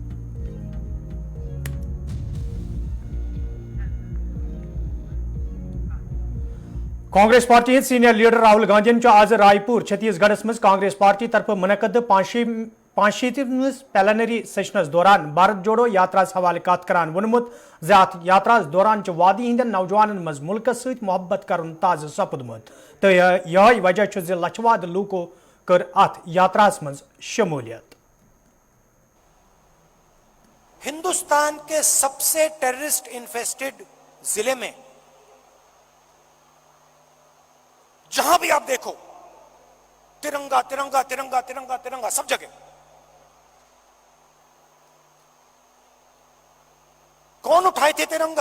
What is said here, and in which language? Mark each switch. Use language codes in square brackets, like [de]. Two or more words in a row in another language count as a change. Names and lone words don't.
[ks] کانگریس پارٹی ہند سینئر لیڈر راہل گاندھی آز رائے پور چھتیس گڑھس مز کانگریس پارٹی طرف منعقد 65 پلنری سیشنس دوران بھارت جوڑو یاترا حوالہ کت کران وونمت زِ اتھ یاترا دوران وادی ہندین نوجوانن مز ملکس ست محبت کرن تازہ سپدمت تو یہ وجہ زِ لچھ واد لوکو کر اتھ یاترا مز شمولیت. [hi] हिंदुस्तान के सब से [en] terrorist infested [hi] ज़िला में जहाँ भी आप देखो तिरंगा तिरंगा तिरंगा तिरंगा तिरंगा सब जगह. कौन उठाए थे तिरंगा?